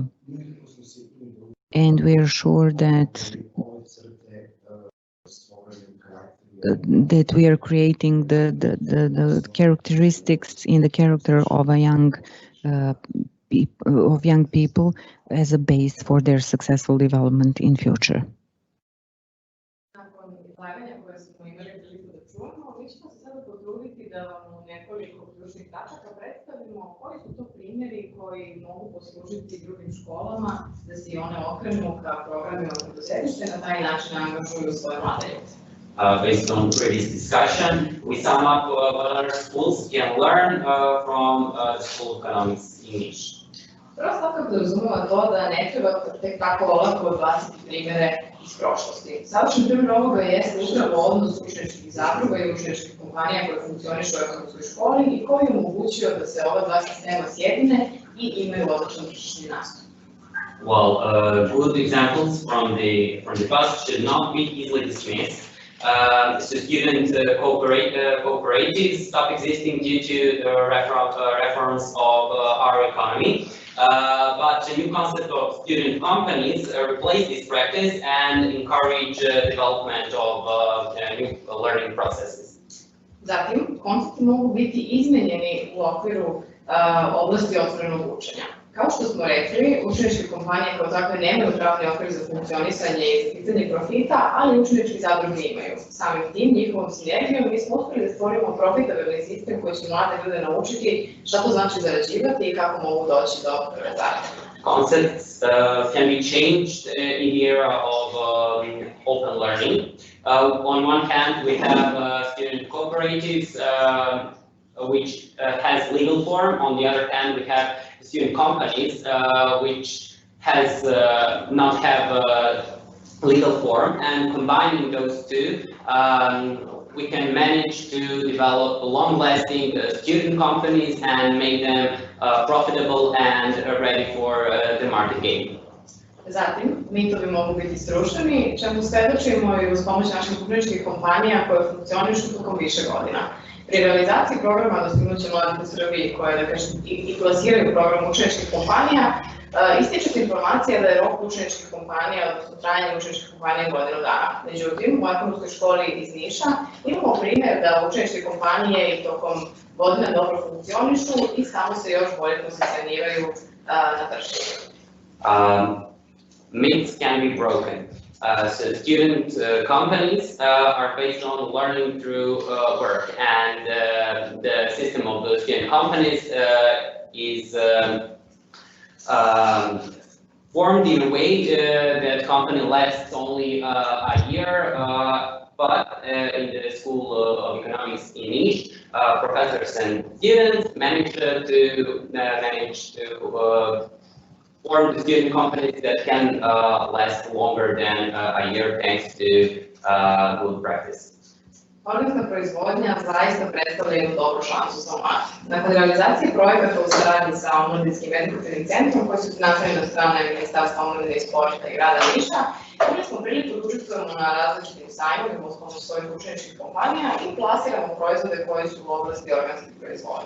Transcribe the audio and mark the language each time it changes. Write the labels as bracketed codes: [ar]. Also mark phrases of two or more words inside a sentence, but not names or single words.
[en] And we are sure that we are creating the characteristics in the character of a young people as a base for their successful development in future. [sr] Koji su to primjeri koji mogu poslužiti drugim školama da se i one okrenu ka programima preduzetništva i na taj način angažuju svoje mlade ljude? [en] Based on previous discussion, we sum up what other schools can learn from the School of Economics English. [sr] Prva stavka podrazumeva to da ne treba tek tako olako odbaciti primere iz prošlosti. Savršen primjer ovoga jeste upravo odnos učeničkih zadruga i učeničkih kompanija koje funkcionišu u ekonomskoj školi i koji je omogućio da se ova dva sistema sjedine i imaju odličan tržišni nastup. [en] Well, good examples from the past should not be easily dismissed. So student cooperatives stop existing due to the reforms of our economy. But the new concept of student companies replace this practice and encourage development of new learning processes. [sr] Zatim, koncepti mogu biti izmenjeni u okviru oblasti otvorenog učenja. Kao što smo rekli, učeničke kompanije kao takve nemaju pravni okvir za funkcionisanje i sticanje profita, ali učenički zadruge imaju. Samim tim, njihovom sinergijom, mi smo uspeli da stvorimo profitabilni sistem koji će mlade ljude naučiti šta to znači zarađivati i kako mogu doći do prve zarade. [en] Concepts can be changed in the era of open learning. On one hand, we have student cooperatives, which has legal form. On the other hand, we have student companies, which has not have a legal form, and combining those two, we can manage to develop long-lasting student companies and make them profitable and ready for the market game. [sr] Zatim, mitovi mogu biti srušeni, čemu svedočimo i uz pomoć naših učeničkih kompanija koje funkcionišu tokom više godina. Pri realizaciji programa Dostignuće mladih u Srbiji, koje i plasiraju program učeničkih kompanija, ističe se informacija da je rok učeničkih kompanija, odnosno trajanje učeničkih kompanija godinu dana. Međutim, u ekonomskoj školi iz Niša imamo primjer da učeničke kompanije i tokom godina dobro funkcionišu i samo se još bolje pozicioniraju na tržištu. [en] Myths can be broken. So student companies are based on learning through work, and the system of the student companies is formed in a way that company lasts only a year, but in the School of Economics in Niš, professors and students manage to form the student companies that can last longer than a year thanks to good practice. [sr] Organska proizvodnja zaista predstavlja jednu dobru šansu za mlade. Nakon realizacije projekata u saradnji sa Omladinskim edukativnim centrom koji su finansirani od strane Ministarstva omladine i sporta i grada Niša, imali smo priliku da učestvujemo na različitim sajmovima uz pomoć svojih učeničkih kompanija i plasiramo proizvode koji su u oblasti organske proizvodnje.